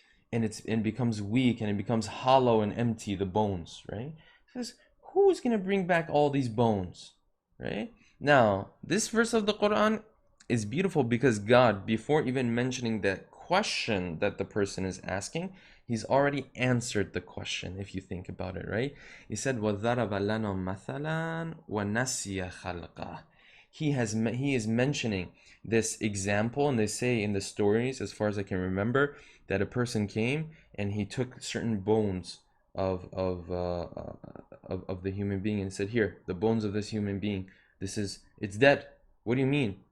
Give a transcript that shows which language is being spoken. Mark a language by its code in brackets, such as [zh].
[en] And it becomes weak and it becomes hollow and empty, the bones, right? It says, who's going to bring back all these bones, right? Now, this verse of the Quran is beautiful because God, before even mentioning that question that the person is asking, he's already answered the question, if you think about it, right? He said, [ar] وَضَرَبَ لَنَا مَثَلًا وَنَسِيَ خَلْقَهُ. [en] He is mentioning this example, and they say in the stories, as far as I can remember, that a person came and he took certain bones of the human being and said, here, the bones of this human being, it's dead. What do you mean?